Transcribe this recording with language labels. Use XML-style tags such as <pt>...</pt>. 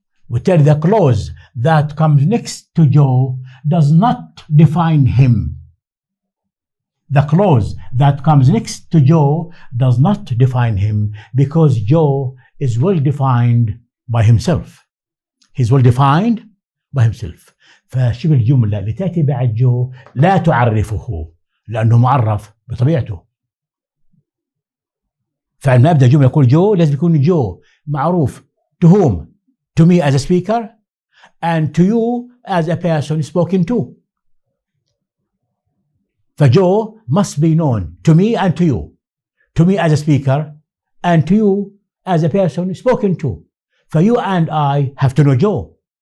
<ar>وبالتالي</ar> <en>the clause that comes next to Joe does not define him. The clause that comes next to Joe does not define him because Joe is well defined by himself. He's well defined by himself.</en> <ar>فشبه الجملة اللي تأتي بعد جو لا تعرفه لأنه معرف بطبيعته. فعندما أبدأ جملة يقول جو لازم يكون جو معروف</ar> <en>to whom? To me as a speaker and to you as a person spoken to. فجو must be known to me and to you. To me as a speaker and to you as a person spoken to. For you and I have to know Joe.</en>